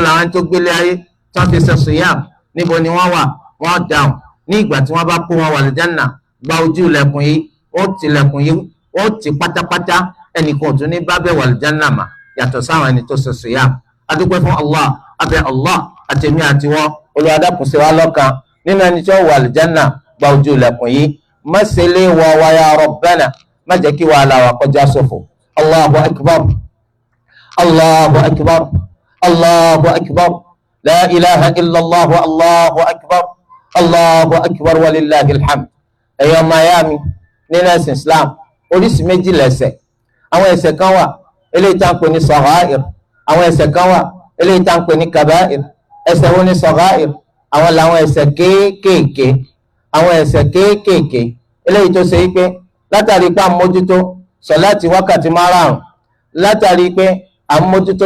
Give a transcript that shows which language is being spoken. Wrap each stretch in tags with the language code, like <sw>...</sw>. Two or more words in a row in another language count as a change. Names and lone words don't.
<yo>làwọn ẹni tó gbélé ayé tó fi sọ siyam níbo ni wọ́n wà wọ́n dáhùn ní ìgbà tí wọ́n bá kó wọn wà aljanna gba ojú ilẹ̀kùn yìí ó ti ilẹ̀kùn yìí ó ti pátápátá ẹnìkan ò tún ní bá bẹ̀ wà aljanna mà yàtọ̀ sáwọn ẹni tó sọ siyam adúpẹ́ fún Allah abẹ́ Allah àtẹ̀mí àtiwọ́ Olúwa dákun ṣe wá lọ́kan nínú ẹni tí ó wà àlìjánà gba ojú ilẹ̀kùn yìí má ṣe lé wọ wa</yo> <ar>يا ربنا</ar> <yo>má jẹ́ kí wàhálà wa kọjá sófò</yo> <ar>الله أكبر الله أكبر الله أكبر لا إله إلا الله الله أكبر الله أكبر ولله الحمد</ar> <yo>ẹ̀yọ́ mayami nínú ẹ̀sìn Islam oríṣi méjì lẹ́ṣẹ̀ àwọn ẹ̀ṣẹ̀ kan wà eléyìí tá à ń pè ní sọ̀háìr àwọn ẹ̀ṣẹ̀ kan wà eléyìí tá à ń pè ní kaba'ir ẹ̀ṣẹ̀ wo ni sọ̀gáìr àwọn làwọn ẹ̀ṣẹ̀ kéékèèké àwọn ẹ̀ṣẹ̀ kéékèèké eléyìí tó ṣe é pé látàrí pé à ń mójútó sọ̀láàtì wákàtí márùn-ún látàrí pé à ń mójútó</yo>